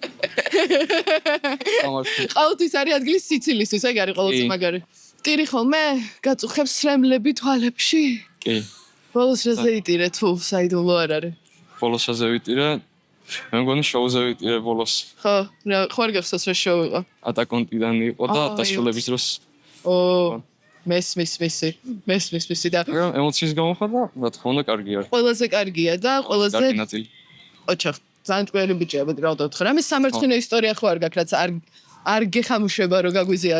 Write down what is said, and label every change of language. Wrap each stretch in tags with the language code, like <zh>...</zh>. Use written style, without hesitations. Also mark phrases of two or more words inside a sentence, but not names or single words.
<ka>ყოველთვის არის ადგილი სიცილისთვის, ეგ არის ყოველთვის მაგარი. ტირი ხოლმე გაწუხებს სრემლები თვალებში? კი. ბოლოს რაზე იტირე თუ საიდუმლო არ არის? ბოლოს რაზე ვიტირე? მე მგონი შოუზე ვიტირე ბოლოს. ხო, ხო არ გახსოვს რა შოუ იყო? Attack on Titan იყო და დასრულების დროს. მესმის და მაგრამ ემოციის გამოხატვა, რა თქმა უნდა, კარგი არის. ყველაზე კარგია და ყველაზე კარგი ნაწილი. ოჩახ, ძალიან ჭკვიანი ბიჭია, რა ვთქვა. რამე სამერცხინო ისტორია ხო არ გაქვს, რაც არ გეხამუშება რომ გაგვიზიარო?</ka>